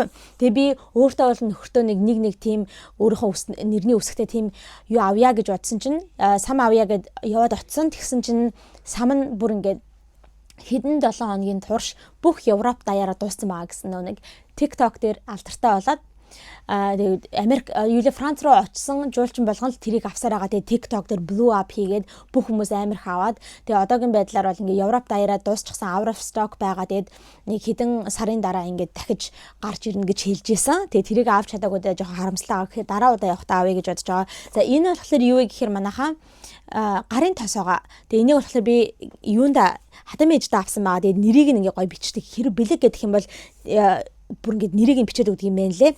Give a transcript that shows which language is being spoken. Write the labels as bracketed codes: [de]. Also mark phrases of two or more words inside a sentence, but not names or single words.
[mn] Тэгээд би өөртөө бол нөхөртөө нэг тийм өөрийнхөө нэрний үсгтэй тийм юу авъя гэж бодсон чинь сам авъя гэд яваад очсон. Тэгсэн чинь сам нь бүр ингээд хэдэн 7 хоногийн турш бүх Европ даяараа дууссан байгаа гэсэн нэг TikTok дээр алдартай болоод тэгээд Америк Франц руу очсон жуулчин болгон л тэрийг авсаар байгаа. Тэгээд TikTok дээр [en] blow up [mn] хийгээд бүх хүмүүс амар хаваад тэгээд одоогийн байдлаар бол ингээ Европ даяараа дуусчихсан [en] out of stock [mn] байгаа. Тэгээд нэг хэдэн сарын дараа ингээ дахиж гарч ирнэ гэж хэлж ийсэн. Тэгээд тэрийг авч чадаагүй даа жоохон харамсалтай байгаа. Тэгэхээр дараа удаа явахдаа авъя гэж бодож байгаа. За энэ болохоор юу вэ гэхээр манайхаа гарын тосоогоо. Тэгээд энийг болохоор би юунда хатам ээждээ авсан байгаа. Тэгээд нэрийг ингээ гоё бичдэг. Хэрэг бэлэг гэдэг юм бол бүр ингээд нэрийг нь бичээд өгдөг юм байна лээ.